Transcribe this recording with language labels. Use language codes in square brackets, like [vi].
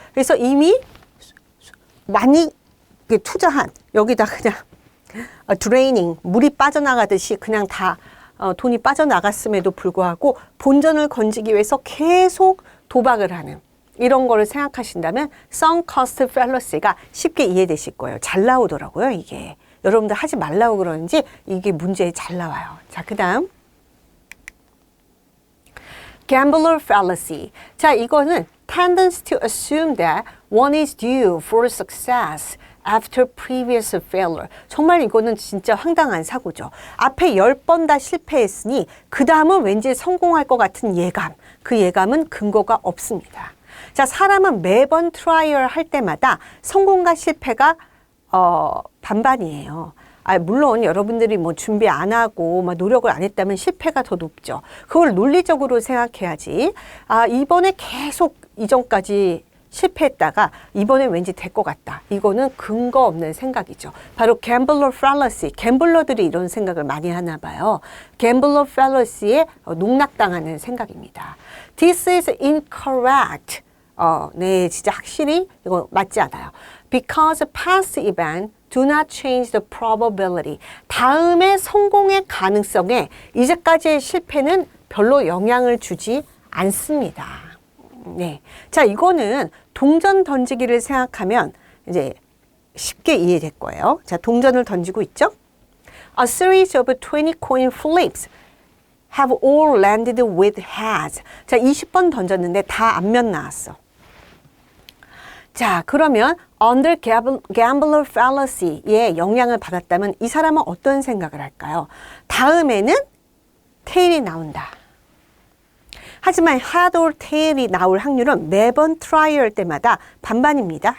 [ko] 그래서 이미 많이 투자한 여기다 그냥 드레이닝, 물이 빠져나가듯이 그냥 다 돈이 빠져나갔음에도 불구하고 본전을 건지기 위해서 계속 도박을 하는 이런 거를 생각하신다면 sunk cost fallacy가 쉽게 이해되실 거예요. 잘 나오더라고요, 이게. 여러분들 하지 말라고 그러는지 이게 문제에 잘 나와요. 자, 그 다음 gambler fallacy. [en] 자, 이거는 tendency to assume that one is due for success after previous failure. [ko] 정말 이거는 진짜 황당한 사고죠. 앞에 10번 다 실패했으니 그 다음은 왠지 성공할 것 같은 예감. 그 예감은 근거가 없습니다. 자, 사람은 매번 트라이얼 할 때마다 성공과 실패가 반반이에요. 물론 여러분들이 뭐 준비 안 하고 막 노력을 안 했다면 실패가 더 높죠. 그걸 논리적으로 생각해야지. 이번에 계속 이전까지 실패했다가 이번엔 왠지 될 것 같다. 이거는 근거 없는 생각이죠. 바로 gambler fallacy. 갬블러들이 이런 생각을 많이 하나 봐요. gambler fallacy에 농락당하는 생각입니다. [en] This is incorrect. [ko] 네, 진짜 확실히 이거 맞지 않아요. [en] Because past events do not change the probability. [ko] 다음의 성공의 가능성에 이제까지의 실패는 별로 영향을 주지 않습니다. 네. 자, 이거는 동전 던지기를 생각하면 이제 쉽게 이해될 거예요. 자, 동전을 던지고 있죠? [en] A series of 20 coin flips have all landed with heads. [ko] 자, 20번 던졌는데 다 앞면 나왔어. 자, 그러면 under gambler fallacy의 영향을 받았다면 이 사람은 어떤 생각을 할까요? 다음에는 테일이 나온다. 하지만 [en] head or tail [ko] 이 나올 확률은 매번 트라이 할 때마다 반반입니다.